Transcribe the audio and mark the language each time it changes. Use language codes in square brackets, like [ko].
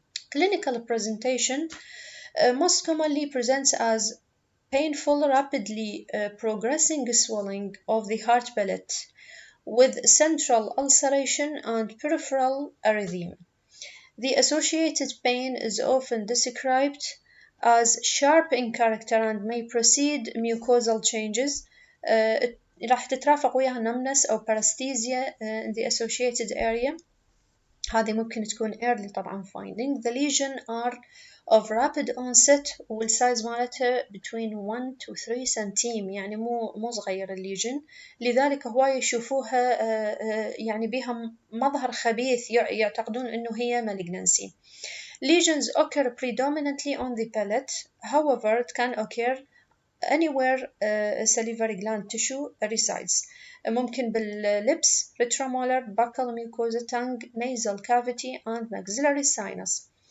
[en] Clinical presentation most commonly presents as painful, rapidly progressing swelling of the heart palate with central ulceration and peripheral erythema. The associated pain is often described as sharp in character and may precede mucosal changes. [ar] راح تترافق وياها [en] numbness أو paresthesia in the associated area. [ar] هذه ممكن تكون early طبعا finding. [en] The lesion are of rapid onset [ar] والسايز مالتها [en] between 1 to 3 [ar] سنتيم، يعني مو صغير الليجن، لذلك هواي يشوفوها يعني بها مظهر خبيث يعتقدون إنه هي malignancy. [en] Lesions occur predominantly on the palate, however it can occur anywhere salivary gland tissue resides. [ar] ممكن [en] بالlips, retromolar, buccal mucosa, tongue, nasal cavity, and maxillary sinus.